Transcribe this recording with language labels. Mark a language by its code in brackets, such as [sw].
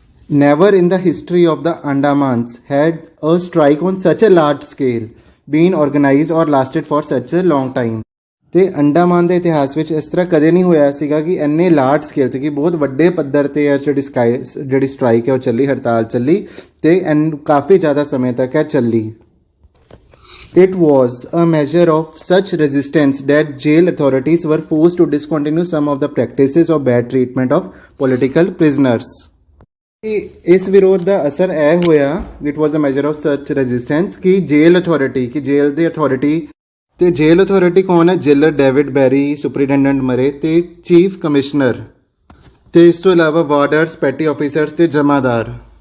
[en] Never in the history of the Andamans had a strike on such a large scale been organised or lasted for such a long time. [pa] ਤੇ ਅੰਡਾਮਾਨ ਦੇ ਇਤਿਹਾਸ ਵਿੱਚ ਇਸ ਤਰ੍ਹਾਂ ਕਦੇ ਨਹੀਂ ਹੋਇਆ ਸੀਗਾ ਕਿ ਇੰਨੇ ਲਾਰਜ ਸਕੇਲ ਤੇ, ਕਿ ਬਹੁਤ ਵੱਡੇ ਪੱਧਰ ਤੇ ਜਿਹੜੀ ਸਟ੍ਰਾਈਕ ਹੈ ਉਹ ਚੱਲੀ, ਹੜਤਾਲ ਚੱਲੀ ਤੇ ਕਾਫੀ ਜ਼ਿਆਦਾ ਸਮੇਂ ਤੱਕ ਹੈ ਚੱਲੀ। [en] It was a measure of such resistance that jail authorities were forced to discontinue some of the practices of bad treatment of political prisoners। [pa] ਇਸ ਵਿਰੋਧ ਦਾ ਅਸਰ ਇਹ ਹੋਇਆ, [en] it was a measure of such resistance [pa] ਕਿ jail authority, ਕਿ jail ਦੀ authority, ਤੇ jail authority ਕੌਣ ਹੈ, ਜੇਲਰ ਡੇਵਿਡ ਬੈਰੀ, ਸੁਪਰੀਡੈਂਡੈਂਟ ਮਰੇ ਤੇ ਚੀਫ ਕਮਿਸ਼ਨਰ, ਤੇ ਇਸ ਤੋਂ ਇਲਾਵਾ ਵਾਰਡਰਸ, ਪੈਟੀ ਆਫੀਸਰਸ ਤੇ ਜਮਾਦਾਰ।